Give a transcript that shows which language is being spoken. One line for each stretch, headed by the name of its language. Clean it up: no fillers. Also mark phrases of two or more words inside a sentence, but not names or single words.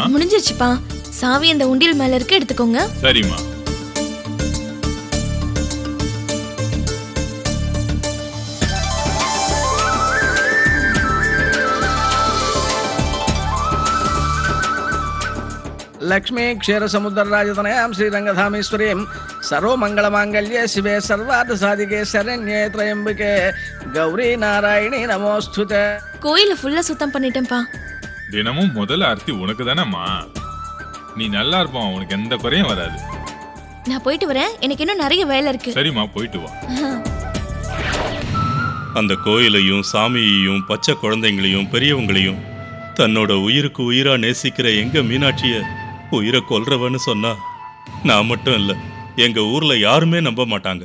Tamil: முடிஞ்சிருச்சுப்பா. சாவி அந்த உண்டியல் மேல இருக்கு, எடுத்துக்கோங்க. சரிம்மா.
Sanskrit: लक्ष्मी क्षीर समुद्र राजतनयां श्रीरंगधामेश्वरीं सर्वमंगलमांगल्ये शिवे सर्वार्थ साधिके शरण्ये त्र्यंबके गौरी नारायणी नमोस्तुते.
Tamil: கோயில ஃபுல்லா சுத்தம் பண்ணிட்டேன்ப்பா. தினமும் முதல் ஆர்த்தி உனக்கு தானம்மா. நீ நல்லா இருப்பா, உனக்கு எந்த குறையும் வராது. நான் போயிட்டு வரேன், எனக்கு இன்னும் நிறைய வேலை இருக்கு. சரிம்மா, போயிட்டு வா. அந்த கோயிலையும் சாமியையும் பச்சை குழந்தைங்களையும் பெரியவங்களையும் தன்னோட உயிருக்கு உயிரா நேசிக்கிற எங்க மீனாட்சிய உயிரை கொல்றவன்னு சொன்னா நான் மட்டும் இல்ல, எங்க ஊர்ல யாருமே நம்ப மாட்டாங்க.